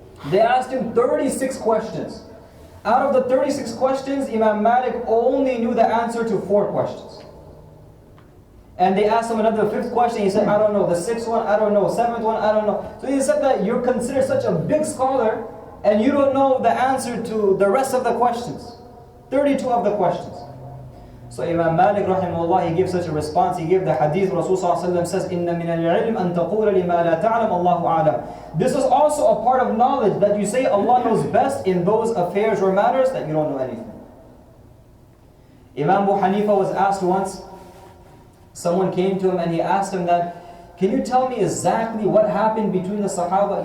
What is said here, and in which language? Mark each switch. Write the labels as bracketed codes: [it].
[en] They asked him 36 questions. Out of the 36 questions, Imam Malik only knew the answer to 4 questions. And they asked him another 5th question, he said, I don't know. The 6th one, I don't know. 7th one, I don't know. So he said that you're considered such a big scholar and you don't know the answer to the rest of the questions. 32 of the questions. So Imam Malik rahimahullah, he gives such a response. He gave the hadith, Rasulullah says, [ar] إِنَّ مِنَ الْعِلْمِ أَن تَقُولَ لِمَا لَا تَعْلَمْ اللَّهُ أَعْلَمُ. [en] This is also a part of knowledge, that you say Allah knows best in those affairs or matters that you don't know anything. Imam Abu Hanifa was asked once, someone came to him and he asked him that, can you tell me exactly what happened between the Sahaba?